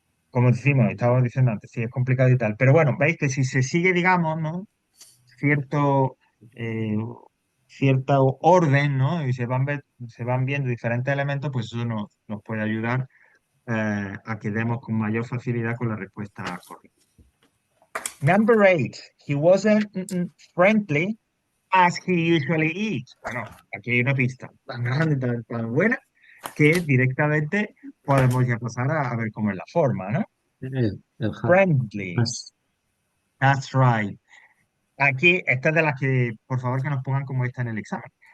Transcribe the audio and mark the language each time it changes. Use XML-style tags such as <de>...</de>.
<es>Como decimos, estábamos diciendo antes, sí, es complicado y tal. Pero bueno, veis que si se sigue, digamos, ¿no? Cierto, eh, cierto orden, ¿no? Y se van viendo diferentes elementos, pues eso nos puede ayudar a que demos con mayor facilidad con la respuesta correcta.</es> <en>Number 8. He wasn't friendly as he usually is.</en> <es>Bueno, aquí hay una pista tan grande, tan buena, que directamente podemos ya pasar a ver cómo es la forma, ¿no? El</es> <en>Friendly. has. That's right.</en> <es>Aquí, esta es de las que, por favor, que nos pongan como esta en el examen.</es>